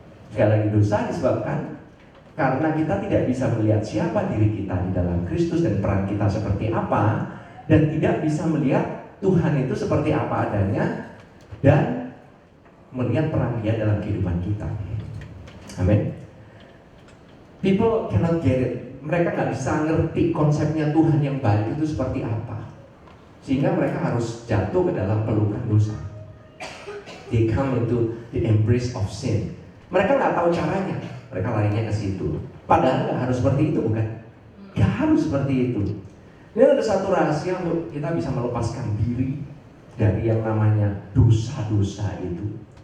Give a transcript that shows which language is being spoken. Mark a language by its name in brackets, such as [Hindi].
[Indonesian] Sekali lagi, dosa disebabkan karena kita tidak bisa melihat siapa diri kita di dalam Kristus dan peran kita seperti apa, dan tidak bisa melihat Tuhan itu seperti apa adanya dan melihat peran Dia dalam kehidupan kita. Amin. [English] People cannot get it. [Indonesian] Mereka nggak bisa ngerti konsepnya Tuhan yang baik itu seperti apa, sehingga mereka harus jatuh ke dalam pelukan dosa. [English] They come into the embrace of sin. [Indonesian] Mereka nggak tahu caranya, mereka larinya ke situ. Padahal nggak harus seperti itu, bukan? Nggak harus seperti itu. Ini ada satu rahasia untuk kita bisa melepaskan diri dari yang namanya dosa-dosa itu.